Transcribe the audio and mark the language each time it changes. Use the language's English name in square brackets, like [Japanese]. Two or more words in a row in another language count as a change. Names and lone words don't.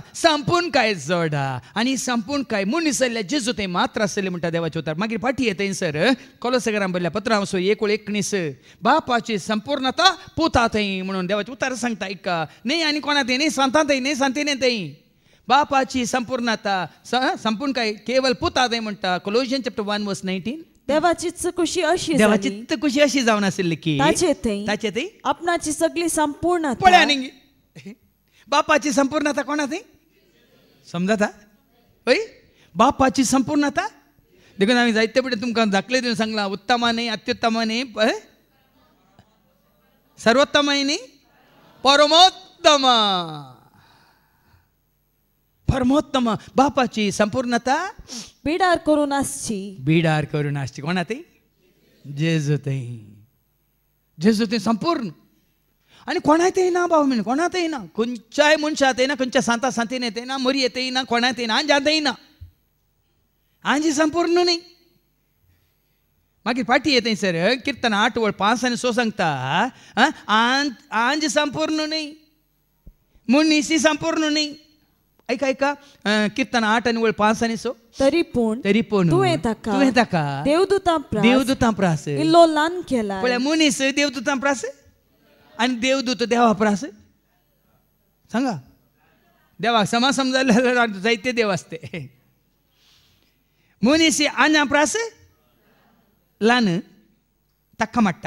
[Konkani] संपूर्ण काय जोडा आनी संपूर्ण काय मनीस जाल्ल्या जेजू तें मात्र आसलें म्हणटा देवाचें उतर. मागीर फाटी येता सर कोलोसाकारांक बरयल्ल्या पत्रां 1:19 बापाची संपूर्णता पुता थंय म्हणून देवाचें उतर सांगता. ऐका न्ही आनी कोणा तें न्ही सांता थंय न्ही सांतिने थंय बापाची संपूर्णता संपूर्ण काय केवल पुता थंय म्हणटा. [English] Colossians chapter 1 verse 19. [Konkani] देवाची खुशी अशी जावन आशिल्ली की ताचे थंय आपणाची सगळी संपूर्णता पळया न्ही. बापाची संपूर्णता कोणा थंय समजता? हय बापाची संपूर्णता. देखून आमी जायते पडे तुमकां दाखले दिवन सांगलां उत्तमा न्ही अत्युत्तमा न्ही सर्वोत्तम न्ही परमोत्तम. परमोत्तम बापाची संपूर्णता बिडार करून आसची. बिडार करून आसची. कोणा ते जेजू ते संपूर्ण. आणि कोणात येईना भाऊ म्हणे, कोणात येईना, खंयच्याय मनशात येईना, खंयच्या सांता सांतीन येते ना, मरी येते येईना, कोणात येईना, आंजात येईना. आंजी संपूर्ण नाही. मागीर फाटी येते सर कीर्तन 8:5 आणि 6 सांगता आंज संपूर्ण नाही, मुनीसी संपूर्ण नाही. ऐका कीर्तन 8:5 आणि 6 तरी पूण तुवें ताका देवदूतां प्रास इल्लो ल्हान केला. पळय मुनीस देवदूतां प्रास आणि देवदूत देवा प्रास. सांगा देवाक समा समजायला जायते देव असते. मुनीसी आंजा प्रास ल्हान ताका माडटा.